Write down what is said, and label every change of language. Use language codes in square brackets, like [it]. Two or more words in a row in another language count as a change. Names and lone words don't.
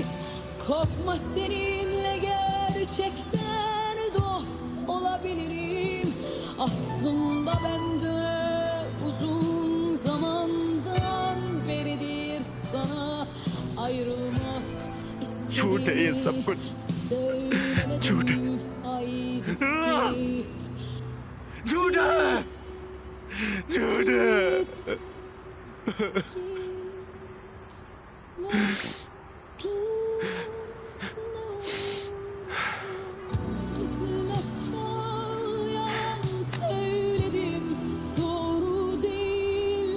[tr] Korkma, seninle gerçekten dost olabilirim. Aslında ben de uzun zamandan beridir sana ayrılmak istedim. [hi] झूठ है ये सब कुछ, झूठ है, [tr] haydi git. [hi] झूठ है, झूठ है। [tr] Gitme kal, yalan söyledim, doğru değil.